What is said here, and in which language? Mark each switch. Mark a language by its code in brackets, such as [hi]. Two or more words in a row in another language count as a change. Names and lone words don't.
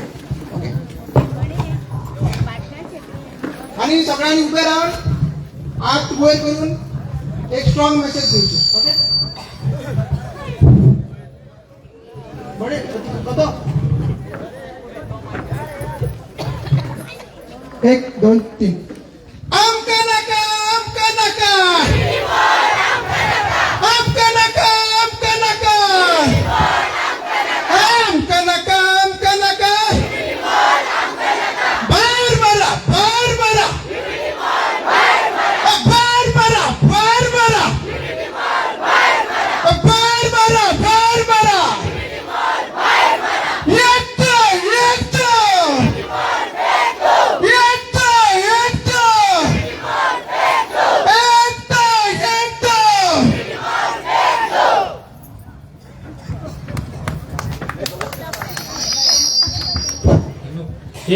[kok] ओके आणि सगळ्यांनी उभे राहून हात वयर करून एक स्ट्रॉंग मेसेज दिवचे. ओके बरे कतो 1 2 3 आमका नका आमका नका आमका नका आमका नका आमका नका आमका नका बाहेर मारा बाहेर मारा बाहेर मारा बाहेर मारा बाहेर मारा बाहेर मारा येतो येतो येतो येतो येतो येतो.